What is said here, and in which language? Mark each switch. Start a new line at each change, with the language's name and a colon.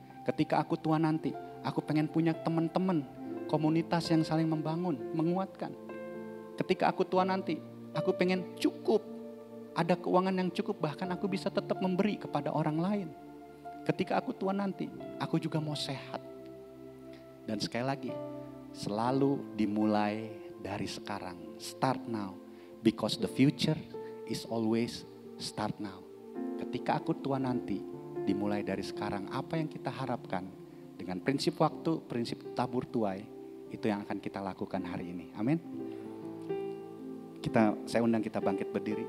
Indonesian: Ketika aku tua nanti, aku pengen punya teman-teman, komunitas yang saling membangun, menguatkan. Ketika aku tua nanti, aku pengen cukup ada keuangan yang cukup, bahkan aku bisa tetap memberi kepada orang lain. Ketika aku tua nanti, aku juga mau sehat. Dan sekali lagi, selalu dimulai dari sekarang.
English: Start now. Because the future is always start now.
Indonesian: Ketika aku tua nanti, dimulai dari sekarang. Apa yang kita harapkan dengan prinsip waktu, prinsip tabur tuai, itu yang akan kita lakukan hari ini. Amin. Saya undang kita bangkit berdiri.